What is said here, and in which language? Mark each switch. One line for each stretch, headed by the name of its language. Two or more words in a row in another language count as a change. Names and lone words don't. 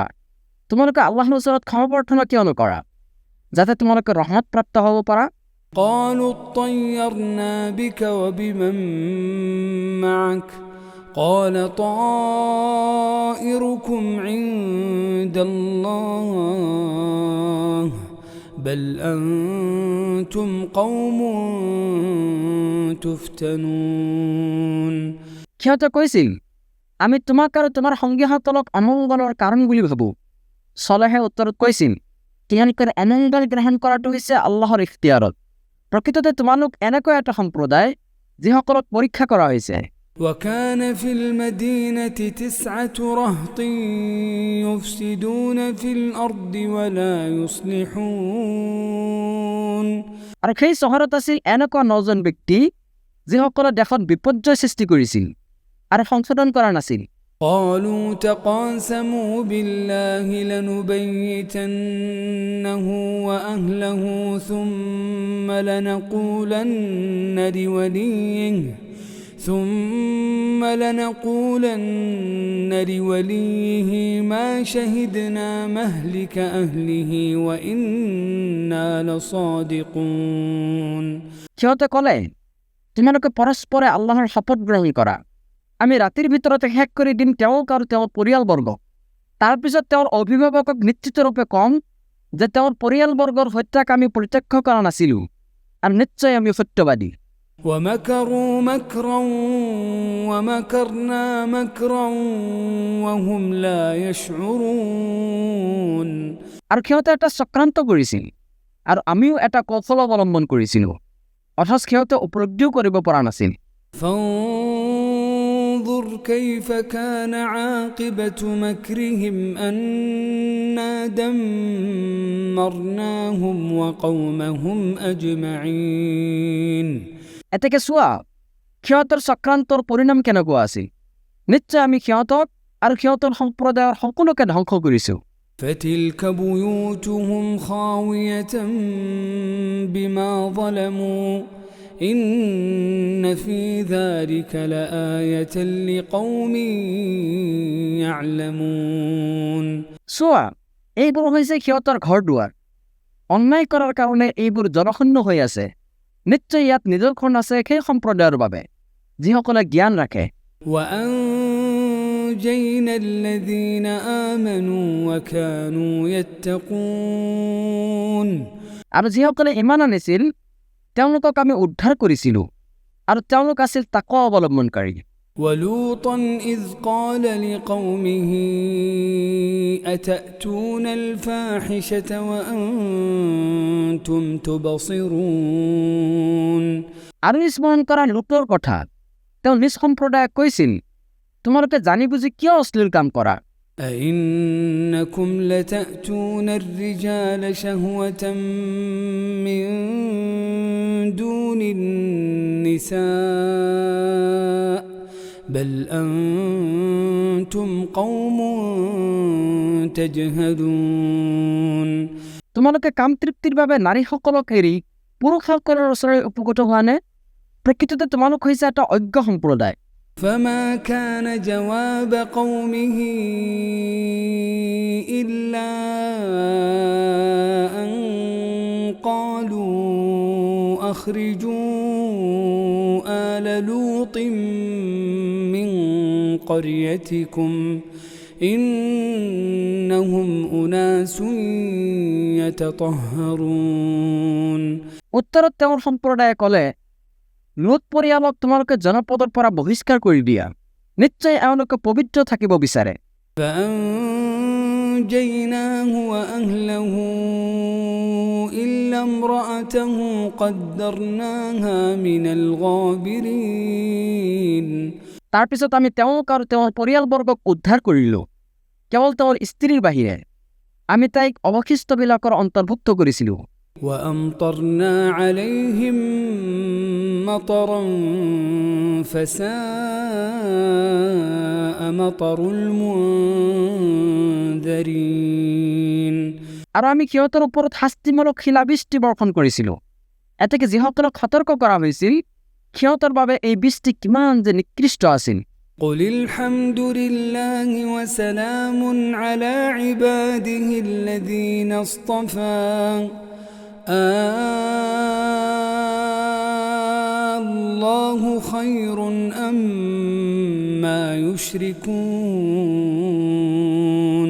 Assamese: তোমালোকে আল্লাহৰ ওচৰত ক্ষমা প্ৰাৰ্থনা কিয় নকৰা যাতে তোমালোকে ৰহমত প্ৰাপ্ত হ'ব পাৰা?
Arabic: قالوا اطيرنا بك وبمن معك قال طائركم عند الله بل أنتم قوم تفتنون
Assamese: সিহঁতে কৈছিল, আমি তোমাক আৰু তোমাৰ সংগীসকলক অমংগলৰ কাৰণ বুলি ভাবোঁ। ছলেহে উত্তৰত কৈছিল, তেওঁলোকৰ অমংগল গ্ৰহণ কৰাটো হৈছে আল্লাহৰ ইখতিয়াৰত। প্ৰকৃততে তোমালোক এনেকৈ এটা সম্প্ৰদায় যিসকলক পৰীক্ষা কৰা হৈছে।
Arabic: وكان في المدينة 9 رهط يفسدون في الأرض ولا يصلحون
Assamese: আৰু সেই চহৰত আছিল এনেকুৱা 9জন ব্যক্তি যিসকলে দেশত বিপৰ্যয় সৃষ্টি কৰিছিল আৰু সংশোধন কৰা নাছিল।
Arabic: قالوا تقاسموا بالله لنبيتنه وأهله ثم لنقولن لوليه ما شهدنا مهلك أهله وإنا لصادقون
Assamese: সিহঁতে ক'লে, তোমালোকে পৰস্পৰে আল্লাহৰ শপত গ্ৰহণ কৰা, আমি ৰাতিৰ ভিতৰতে শেষ কৰি দিম তেওঁক আৰু তেওঁৰ পৰিয়ালবৰ্গক। তাৰপিছত তেওঁৰ অভিভাৱকক নিশ্চিতৰূপে কম যে তেওঁৰ পৰিয়ালবৰ্গৰ হত্যাক আমি প্ৰত্যক্ষ কৰা নাছিলোঁ আৰু নিশ্চয় আমি সত্যবাদী।
Arabic: ومكروا مكرا ومكرنا مكرا وهم لا يشعرون
Assamese: আৰু সিহঁতে এটা চক্ৰান্ত কৰিছিল আৰু আমিও এটা কৌশল অৱলম্বন কৰিছিলোঁ, অথচ সিহঁতে উপলব্ধিও কৰিব পৰা নাছিল।
Arabic: فانظر كيف كان عاقبة مكرهم أنا دمرناهم وقومهم أجمعين
Assamese: এতেকে চোৱা, সিহঁতৰ চক্ৰান্তৰ পৰিণাম কেনেকুৱা আছিল। নিশ্চয় আমি সিহঁতক আৰু সিহঁতৰ সম্প্ৰদায়ৰ সকলোকে ধ্বংস কৰিছোঁ।
Arabic: فتلك بيوتهم خاوية بما ظلموا إن في ذلك لآية لقوم يعلمون
Assamese: চোৱা, এইবোৰ হৈছে সিহঁতৰ ঘৰ দুৱাৰ, অন্যায় কৰাৰ কাৰণে এইবোৰ জনশূন্য হৈ আছে। নিশ্চয় ইয়াত নিদৰ্শন আছে সেই সম্প্ৰদায়ৰ বাবে যিসকলে জ্ঞান ৰাখে।
Arabic: وأنجينا الذين آمنوا وكانوا يتقون
Assamese: আৰু যিসকলে ইমান আনিছিল তেওঁলোকক আমি উদ্ধাৰ কৰিছিলোঁ আৰু তেওঁলোক আছিল তাকৱা অৱলম্বনকাৰী।
Arabic: ولوطا إذ قال لقومه أتأتون الفاحشة وأنتم تبصرون
Assamese: আৰু স্মৰণ কৰা লুতৰ কথা, তেওঁ নিজ সম্প্ৰদায়ক কৈছিল, তোমালোকে জানি বুজি কিয় অশ্লীল কাম কৰা।
Arabic: أئنكم لتأتون الرجال شهوة من دون النساء بل أنتم قوم تجهلون
Assamese: তোমালোকে কাম তৃপ্তিৰ বাবে নাৰীসকলক এৰি পুৰুষসকলৰ ওচৰলৈ উপগত হোৱা নে? প্ৰকৃততে তোমালোক হৈছে এটা অজ্ঞ সম্প্ৰদায়।
Arabic: فما كان جواب قومه إلا أن قالوا أخرجوا آل لوط من قريتكم إنهم أناس يتطهرون
Assamese: উত্তৰত তেওঁৰ সম্প্ৰদায়ে ক'লে, লুত পৰিয়ালক তোমালোকে জনপদৰ পৰা বহিষ্কাৰ কৰি দিয়া, নিশ্চয় এওঁলোকে পবিত্ৰ থাকিব বিচাৰে।
Arabic: فأنجيناه وأهله إلا امرأته قدرناها من الغابرين
Assamese: তাৰপিছত আমি তেওঁক আৰু তেওঁৰ পৰিয়ালবৰ্গক উদ্ধাৰ কৰিলোঁ, কেৱল তেওঁৰ স্ত্ৰীৰ বাহিৰে আমি তাইক অৱশিষ্টবিলাকৰ অন্তৰ্ভুক্ত কৰিছিলোঁ।
Arabic: وأمطرنا عليهم مطرا فساء مطر المنذرين
Assamese: আৰু আমি সিহঁতৰ ওপৰত শাস্তিমূলক শিলাবৃষ্টি বৰ্ষণ কৰিছিলোঁ। এতেকে যিসকলক সতৰ্ক কৰা হৈছিল সিহঁতৰ বাবে এই বৃষ্টি কিমান যে নিকৃষ্ট আছিল।
Arabic: قل الحمد لله وسلام على عباده الذين اصطفى الله خير أما يشركون